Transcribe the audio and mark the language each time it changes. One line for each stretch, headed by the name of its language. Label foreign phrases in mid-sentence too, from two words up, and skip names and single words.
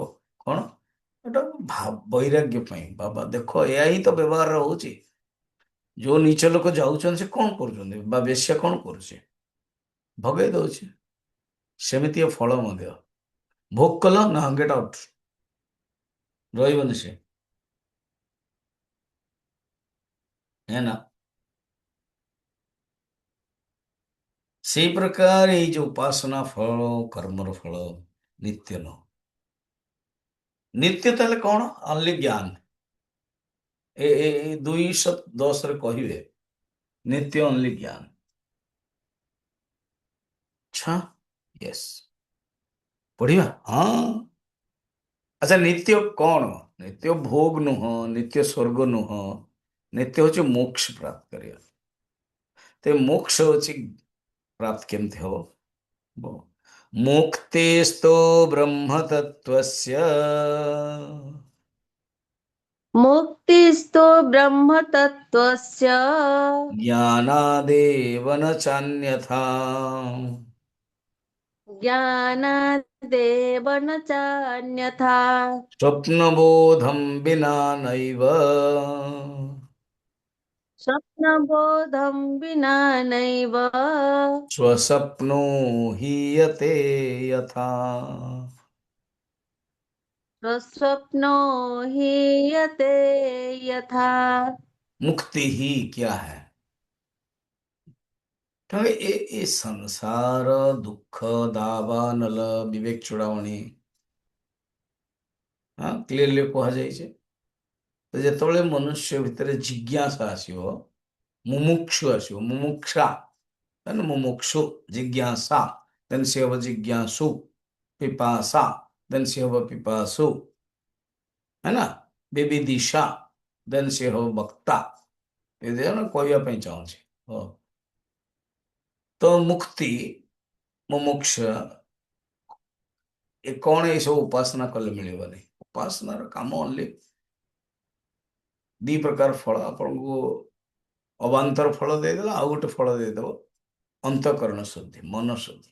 Odia: କଣ ଏଟା? ବୈରାଗ୍ୟ ପାଇଁ। ବାବା ଦେଖ, ଏହା ହିଁ ତ ବ୍ୟବହାର ହଉଛି। ଯୋଉ ନିଚ ଲୋକ ଯାଉଛନ୍ତି, ସେ କଣ କରୁଛନ୍ତି? ବା ବେଶ୍ୟା କଣ କରୁଛି? ଭଗେଇ ଦଉଛି। ସେମିତି ଏ ଫଳ ମଧ୍ୟ, ଭୋଗ କଲ ନା,
English: get out,
Odia: ରହିବନି ସେ,
Hindi: है ना।
Odia: ସେଇ ପ୍ରକାର ଏଇ ଯୋଉ ଉପାସନା ଫଳ, କର୍ମର ଫଳ ନିତ୍ୟ ନୁହଁ। ନିତ୍ୟ ତାହେଲେ କଣ? ଅନଲି ଜ୍ଞାନ। ଏ 2:10 କହିବେ, ନିତ୍ୟ ଅନଲି ଜ୍ଞାନ। ଆଚ୍ଛା, ୟେସ୍, ପଢିବା। ହଁ, ଆଚ୍ଛା, ନିତ୍ୟ କଣ? ନିତ୍ୟ ଭୋଗ ନୁହଁ, ନିତ୍ୟ ସ୍ୱର୍ଗ ନୁହଁ, ନିତ୍ୟ ହଉଛି ମୋକ୍ଷ ପ୍ରାପ୍ତ କରିବା। ତ ମୋକ୍ଷ ହଉଛି ପ୍ରାପ୍ତ କେମିତି ହବ?
Sanskrit: ମୁକ୍ତିସ୍ତୁ ବ୍ରହ୍ମ ତତ୍ତ୍ୱସ୍ୟ मुक्तिस्तु ब्रह्मतत्त्वस्य ज्ञानादेव न चान्यथा। ज्ञानादेव न चान्यथा। स्वप्नबोधं विना नैव स्वप्नबोधं विना नैव स्वप्नो हीयते यथा। स्वप्नो हीयते यथा।
Hindi: मुक्ति ही क्या है? क्योंकि ये संसार दुख दावानल विवेक चुड़ावणी, हाँ क्लियरली କୁହାଯାଇଛି।
Odia: ତ ଯେତେବେଳେ ମନୁଷ୍ୟ ଭିତରେ ଜିଜ୍ଞାସା ଆସିବ, ମୁମୁକ୍ଷୁ ଆସିବ, ମୁମୁକ୍ଷା ମାନେ ମୁମୁକ୍ଷୁ, ଜିଜ୍ଞାସା ଦେନ୍ ସେ ହବ ଜିଜ୍ଞାସୁ, ପିପାସା ଦେନ୍ ସେ ହବ ପିପାସୁ,
Hindi: है ना।
Odia: ବିବିଦିଶା ଦେନ୍ ସେ ହବ ବକ୍ତା। ଏ ଜଣ କହିବା ପାଇଁ ଚାହୁଁଛି। ହଁ, ତ ମୁକ୍ତି, ମୁମୁକ୍ଷା, ଏ କଣ? ଏସବୁ ଉପାସନା କଲେ ମିଳିବନି। ଉପାସନାର କାମ ଓନ୍ଲି 2 ପ୍ରକାର ଫଳ ଆପଣଙ୍କୁ ଅବାନ୍ତର ଫଳ ଦେଇଦେଲା, ଆଉ ଗୋଟେ ଫଳ ଦେଇଦେବ ଅନ୍ତଃକରଣ ଶୁଦ୍ଧି, ମନ ଶୁଦ୍ଧି।